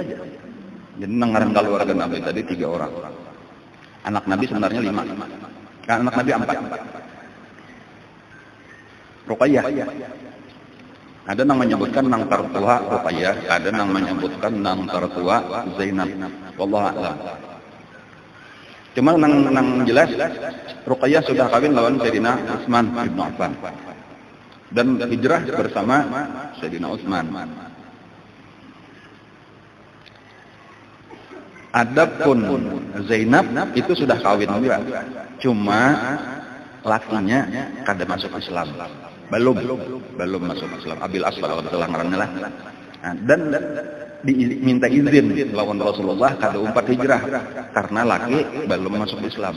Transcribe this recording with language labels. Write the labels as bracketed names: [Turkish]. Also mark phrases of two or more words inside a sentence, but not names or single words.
[Banjar] Jadi ngaran keluarga Nabi tadi 3 orang. Anak Nabi sebenarnya 5. Anak Nabi 4. Ruqayyah. Ada yang menyebutkan nang tertua Ruqayyah, ada yang menyebutkan nang tertua Zainab. [Arabic] Wallahu a'lam. [Banjar] Cuma nang jelas Ruqayyah sudah kawin lawan Sayyidina Utsman bin Affan. Dan hijrah bersama Sayyidina Utsman. Adapun Zainab itu sudah kawin juga. Cuma lakinya kada masuk Islam. Belum masuk Islam. Abil Asfar kalau salah ngarannya lah. Nah, dan diminta izin lawan Rasulullah kada umpat hijrah karena laki belum masuk Islam.